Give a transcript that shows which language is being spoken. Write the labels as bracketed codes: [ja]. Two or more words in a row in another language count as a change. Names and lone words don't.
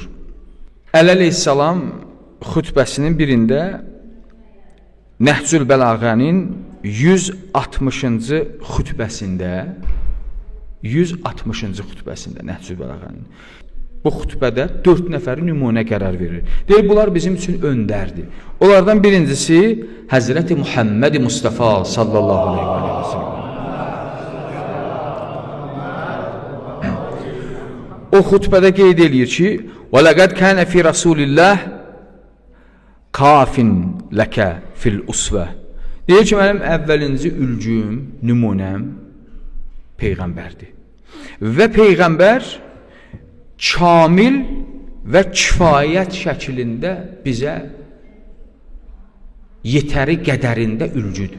[az] Əleyhisselam xütbəsinin birində Nəhcül Bəlağənin 160-cı xütbəsində Nəhcül Bəlağənin bu xütbədə 4 nəfəri nümunə qərar verir. Deyir, bunlar bizim üçün öndərdir. Onlardan birincisi Həzrəti Muhammed Mustafa [ar] صلى الله عليه وسلم. [az] O xütbədə qeyd eləyir ki, [ar] وَلَقَدْ كَانَ فِي رَسُولِ اللّٰهِ كَافٍ لَكَ فِي الْأُسْوَةِ. [az] Deyir ki, mənim əvvəlinci ülgüm, nümunəm Peyğəmbərdir. Və Peyğəmbər kamil və kifayət şəklində bizə yetəri qədərində ülgüdür.